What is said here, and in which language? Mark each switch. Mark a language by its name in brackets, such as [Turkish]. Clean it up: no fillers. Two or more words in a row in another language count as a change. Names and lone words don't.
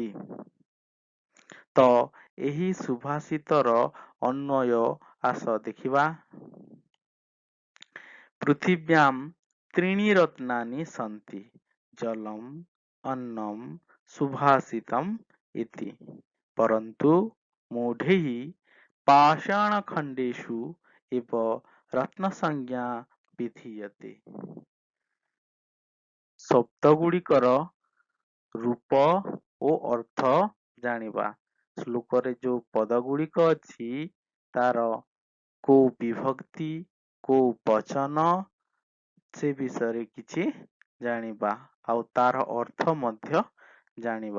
[Odia] ତ ଏହି ସୁଭାଷିତର ଅନ୍ୱୟ ଆସ ଦେଖିବା। [Sanskrit] ପୃଥିବ୍ୟାଂ ତ୍ରୀଣି ରତ୍ନାନି ସନ୍ति ଜଲମ୍ ଅନ୍ନମ୍ ସୁଭାଷିତମ୍ ଇତି ପରନ୍ତୁ मूढैः पाषाणखण्डेषु एव रत्नसंज्ञा विधीयते। [Odia] ଶବ୍ଦ ଗୁଡ଼ିକର ରୂପ ଓ ଅର୍ଥ ଜାଣିବା। ଶ୍ଲୋକରେ ଯୋଉ ପଦ ଗୁଡ଼ିକ ଅଛି ତାର କୋଉ ବିଭକ୍ତି, କୋଉ ବଚନ ସେ ବିଷୟରେ କିଛି ଜାଣିବା ଆଉ ତାର ଅର୍ଥ ମଧ୍ୟ ଜାଣିବା।